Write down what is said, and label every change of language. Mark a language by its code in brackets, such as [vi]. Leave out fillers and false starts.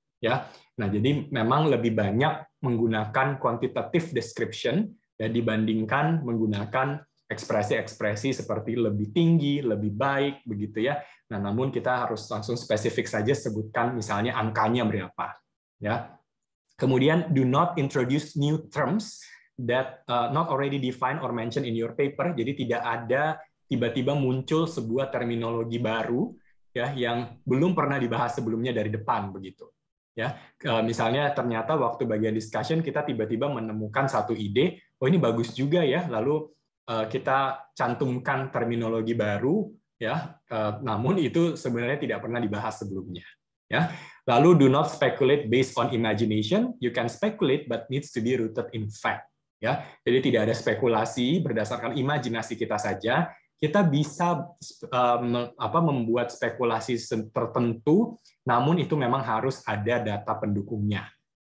[id] Ya, nah jadi memang lebih banyak menggunakan quantitative description ya dibandingkan menggunakan ekspresi-ekspresi seperti lebih tinggi, lebih baik begitu ya. Nah, namun kita harus langsung spesifik saja sebutkan misalnya angkanya berapa. Ya. Kemudian, [en] do not introduce new terms that not already defined or mentioned in your paper. [id] Jadi tidak ada tiba-tiba muncul sebuah terminologi baru ya yang belum pernah dibahas sebelumnya dari depan begitu. Ya, misalnya ternyata waktu bagian discussion kita tiba-tiba menemukan satu ide, oh ini bagus juga ya, lalu kita cantumkan terminologi baru ya, namun itu sebenarnya tidak pernah dibahas sebelumnya. Ya. Lalu [en] do not speculate based on imagination. You can speculate but needs to be rooted in fact. [id] Ya, jadi tidak ada spekulasi berdasarkan imajinasi kita saja. Kita bisa membuat spekulasi tertentu, namun itu memang harus ada data pendukungnya.